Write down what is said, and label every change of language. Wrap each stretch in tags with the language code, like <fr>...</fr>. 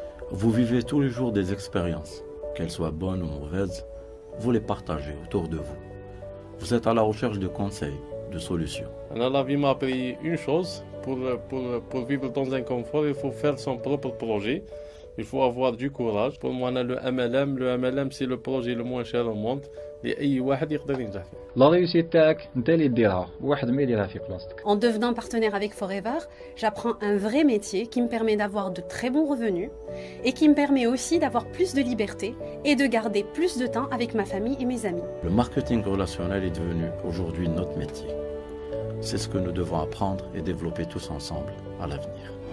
<fr>Vous vivez tous les jours des expériences, qu'elles soient bonnes ou mauvaises, vous les partagez autour de vous. Vous êtes à la recherche de conseils, de solutions. La vie m'a appris une chose, pour vivre dans un confort, il faut faire son propre projet. Il faut avoir du courage. Pour moi, le MLM, c'est le projet le moins cher au monde.</fr> <ar>لأي واحد يقدر ينجح فيه. لا ريوسيت تاعك انت اللي ديرها واحد ما يديرها في بلاصتك.</ar> <fr>En devenant partenaire avec Forever, j'apprends un vrai métier qui me permet d'avoir de très bons revenus et qui me permet aussi d'avoir plus de liberté et de garder plus de temps avec ma famille et mes amis. Le marketing relationnel est devenu aujourd'hui notre métier. C'est ce que nous devons apprendre et développer tous ensemble à l'avenir.</fr>